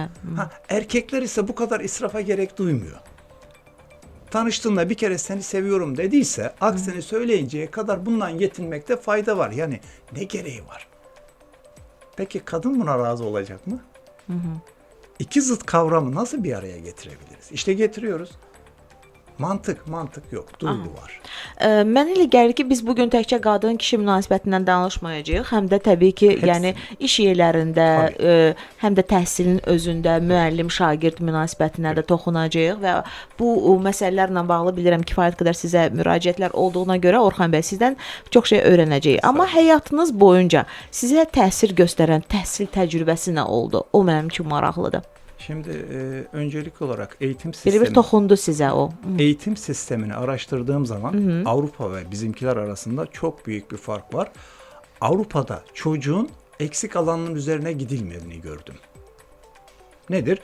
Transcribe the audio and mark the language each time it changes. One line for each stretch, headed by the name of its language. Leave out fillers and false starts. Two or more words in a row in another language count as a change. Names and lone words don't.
Turkish: Erkekler ise bu kadar israfa gerek duymuyor. Tanıştığında bir kere seni seviyorum dediyse aksini söyleyinceye kadar bundan yetinmekte fayda var. Yani ne gereği var? Peki kadın buna razı olacak mı? İki zıt kavramı nasıl bir araya getirebiliriz? İşte getiriyoruz. Mantık yok, duygu var.
Azerbaijani: Mənə elə gəlir ki, biz bu gün təkcə qadın-kişi münasibətindən danışmayacağıq, həm də təbii ki, yəni iş yerlərində, həm də təhsilin özündə müəllim-şagird münasibətinə də toxunacağıq və bu məsələlərlə bağlı bilirəm kifayət qədər sizə müraciətlər olduğuna görə Orxan bəy sizdən çox şey öyrənəcəyik. Amma həyatınız boyunca sizə təsir göstərən təhsil təcrübəsi nə oldu? O mənim üçün maraqlıdır.
Turkish: Şimdi öncelikli olarak eğitim sistemi.
Azerbaijani: Bir toxundu sizə o.
Turkish: Eğitim sistemini araştırdığım zaman Avrupa ve bizimkiler arasında çok büyük bir fark var. Avrupa'da çocuğun eksik alanının üzerine gidilmediğini gördüm. Nedir?